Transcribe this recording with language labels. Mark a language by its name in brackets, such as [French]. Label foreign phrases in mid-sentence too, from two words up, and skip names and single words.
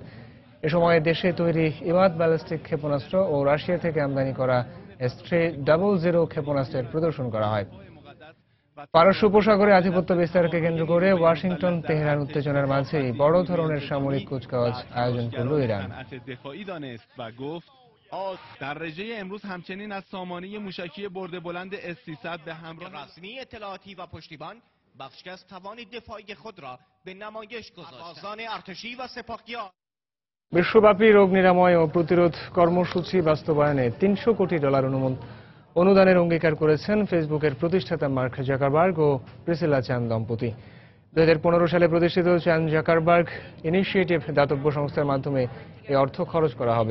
[Bangla] এ সময় দেশে তৈরি ইমাদ ব্যালিস্টিক ক্ষেপণাস্ত্র ও রাশিয়া থেকে আমদানি করা S-300 ক্ষেপণাস্ত্রের প্রদর্শন করা হয়। পারস্য উপসাগরে আধিপত্য বিস্তারকে কেন্দ্র করে ওয়াশিংটন তেহরান উত্তেজনার মাঝেই বড় ধরনের সামরিক কুচকাওয়াজ আয়োজন করল ইরান। [Persian] در رژه امروز همچنین از سامانه موشکی برد بلند S-300 به همراه رسمی اطلاعاتی و پشتیبان بخشی از توان دفاعی خود را به نمایش گذاشتند. سربازان ارتشی و سپاهیان [Bangla] বিশ্বব্যাপী রোগ নিরাময় ও প্রতিরোধ কর্মসূচি বাস্তবায়নে $300 কোটি অনুদানের অঙ্গীকার করেছেন ফেসবুকের প্রতিষ্ঠাতা মার্ক জাকারবার্গ ও প্রিসিলা চ্যান দম্পতি। 2015 সালে প্রতিষ্ঠিত চ্যান জাকারবার্গ ইনিশিয়েটিভ দাতব্য সংস্থার মাধ্যমে এই অর্থ খরচ করা হবে।